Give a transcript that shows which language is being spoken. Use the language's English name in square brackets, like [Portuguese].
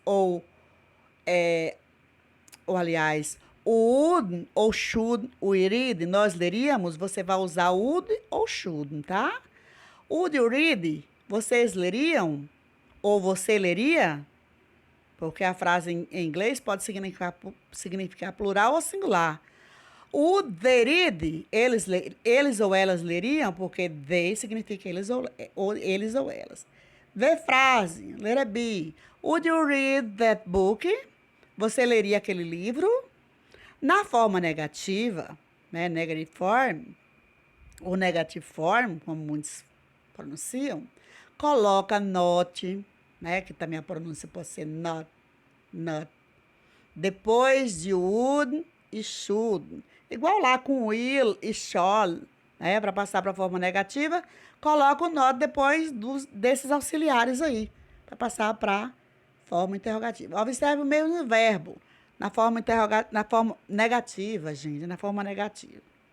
[Portuguese] Ou aliás, [English] would ou should we read? [Portuguese] Nós leríamos? Você vai usar would ou should, tá? [English] Would you read? [Portuguese] Vocês leriam? Ou você leria? Porque a frase em inglês pode significar plural ou singular. [English] Would they read? [Portuguese] Eles ou elas leriam, porque they significa eles ou elas. Vê frase, [English] let it be. Would you read that book? [Portuguese] Você leria aquele livro? Na forma negativa, né, negative form, ou negative form, como muitos pronunciam, coloca not, né, que também a pronúncia pode ser not. Depois de would e should. Igual lá com will e shall, né, para passar para a forma negativa, coloca o not depois desses auxiliares aí, para passar para forma interrogativa. Observe o mesmo verbo na forma negativa, gente, na forma negativa.